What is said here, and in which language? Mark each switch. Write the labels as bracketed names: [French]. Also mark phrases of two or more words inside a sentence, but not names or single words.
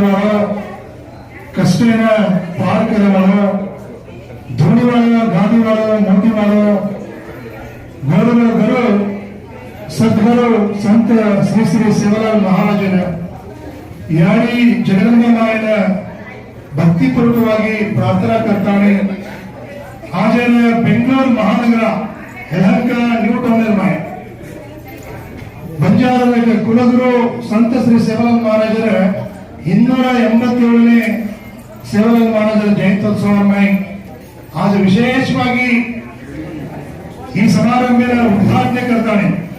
[Lambadi] वाला, कष्टेन पार करे वाला, धूनी वाला, गांधी वाला, मोदी वाला, गुरु गुरु सद्गुरु संत श्री श्री सेवालाल महाराज यानी जगदम्बा माया [Kannada] ಭಕ್ತಿಪೂರ್ವಕವಾಗಿ ಪ್ರಾರ್ಥನಾ [Lambadi] करताने आज [Kannada] ಬೆಂಗಳೂರು ಮಹಾನಗರ ಯಲಹಂಕ ನ್ಯೂ ಟೌನ್ ನಿರ್ಮಾಣ ಬಂಜಾರ ಕುಲಗುರು ಸಂತ ಶ್ರೀ ಸೇವಾಲಾಲ್ ಮಹಾರಾಜರ 287ನೇ ಸೇವಾಲಾಲ್ ಮಹಾರಾಜರ ಜಯಂತ್ಯೋತ್ಸವವನ್ನು आज ವಿಶೇಷವಾಗಿ ಈ ಸಮಾರಂಭದ ಉದ್ಘಾಟನೆ करताने